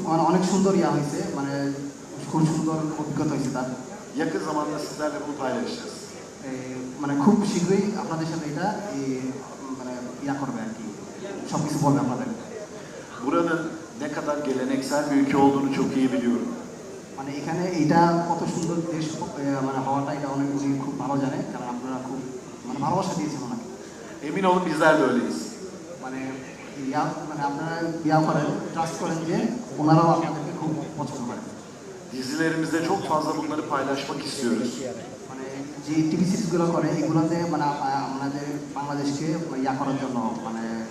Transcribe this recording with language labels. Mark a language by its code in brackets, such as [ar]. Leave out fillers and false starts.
[bn] অনেক সুন্দর হয়েছে, মানে খুব সুন্দর অভিজ্ঞতা হয়েছে তার। [tr] Yakın zamanda sizlerle bunu paylaşacağız. [bn] মানে খুব শীঘ্রই আপনাদের সাথে এটা মানে করবে আর কি, সব কিছু বলবে আপনাদের। [tr] Buranın ne kadar geleneksel bir ülke olduğunu çok iyi biliyorum. [bn] মানে এখানে এটা কত সুন্দর দেশ মানে হওয়াটা, এটা অনেক উনি খুব ভালো জানে, কারণ আপনারা খুব মানে ভালোবাসা দিয়েছেন ওনাকে। [tr] Emin olun bizler de öyleyiz. [bn] মানে মানে আপনারা করেন, ট্রাস্ট করেন যে ওনারাও আপনাদেরকে খুব পছন্দ করেন। [tr] Dizilerimizde çok fazla bunları paylaşmak istiyoruz. [bn] মানে যে টিভি সিরিজগুলো করে এগুলোতে মানে আমাদের বাংলাদেশকে করার জন্য, মানে